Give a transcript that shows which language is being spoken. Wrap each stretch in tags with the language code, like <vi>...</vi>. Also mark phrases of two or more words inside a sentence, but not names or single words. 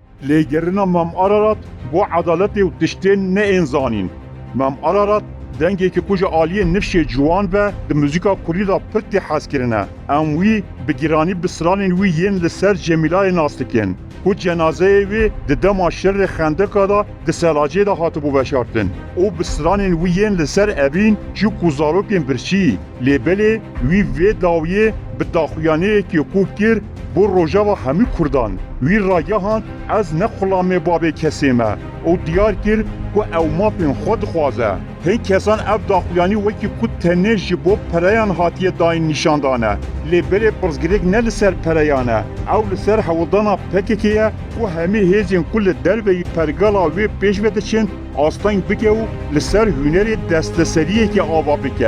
<ku>لێگەرنا مام ئارارات بۆ عەدالەتێ و تشتên neênzanîn. Mam Ararat dengekî ku ji aliyê nifşê ciwan be di muzîka Kurdî da pir tê hezkirine. Em wî bi giranî bi sıranên wî yên li ser Cemilayê nas dikin. Ku cenazeyê wê di dema şerrê Xendeka da di Selacê da hatibû veşartin. û bi sıranên wî yên li ser evîn jî ku zarokên birçî. Lêbelê wî vê dawiyê bi daxuyaniyekî ku kir بۆ ڕۆژاوا هەموو کوردان وی ڕاگەهاند ئەس نەخوڵامێ بابێ کەسێ me ئەو دیار کرد ku ew mapên xwe dixwaze. Hin kesan ev daxuyanî wekî ku tenê ji bo pereyan hatiye dayîn nîşandane. Lêbelê pirsgirêk ne li ser pereyan e, ew li ser hewildana PKK ye ku hemî hêzên ku li derveyî pergala wê pêş ve diçin asteng bike û li ser hunerê desteseriyekê ava bike.</ku>